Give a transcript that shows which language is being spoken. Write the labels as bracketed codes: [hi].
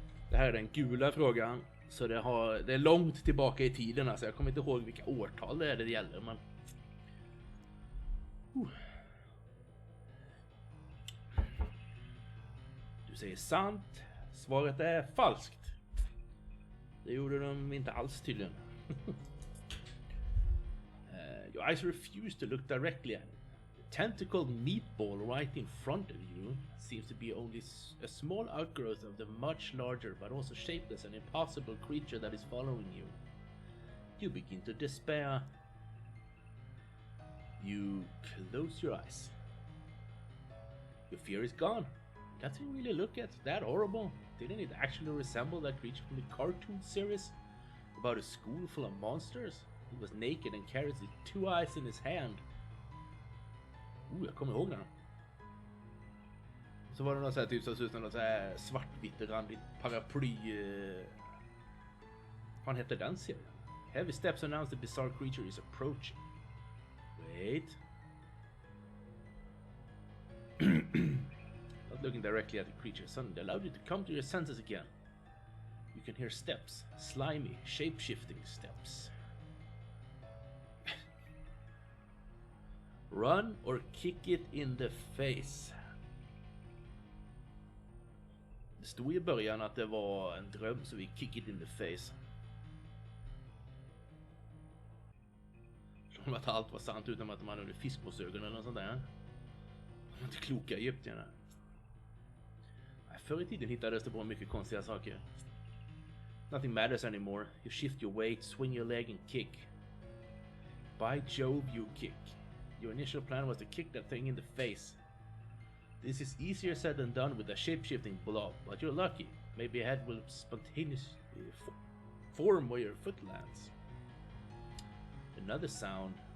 [sv] Det här är den gula frågan, så det är långt tillbaka i tiden, alltså jag kommer inte ihåg vilka årtal det gäller, men Du säger sant, svaret är falskt. Det gjorde de inte alls tydligen. [en] Your eyes refuse to look directly at it. The tentacled meatball right in front of you seems to be only a small outgrowth of the much larger but also shapeless and impossible creature that is following you. You begin to despair. You close your eyes. Your fear is gone. Nothing really look at that horrible. Didn't it actually resemble that creature from the cartoon series about a school full of monsters? He was naked and carries his 2 eyes in his hand. [sv] Jag kommer ihåg den. Så var det något så här typ som såg ut som något så här svartvitt randigt paraply. Vad heter den serien? [en] Heavy steps announce the bizarre creature is approaching. Wait. Not looking directly at the creature suddenly allowed you to come to your senses again. You can hear steps, slimy, shape-shifting steps. Run or kick it in the face. [sv] Det stod i början att det var en dröm, så vi [en] kick it in the face. [sv] Som att allt var sant utan att man hade fiskmåsögon eller något sånt där. De var inte kloka egyptierna. Förr i tiden hittades det på mycket konstiga saker. [en] Nothing matters anymore. You shift your weight, swing your leg and kick. By Jove, you kick. Your initial plan was to kick that thing in the face. This is easier said than done with a shape-shifting blob, but you're lucky. Maybe a head will spontaneously form where your foot lands. Another sound.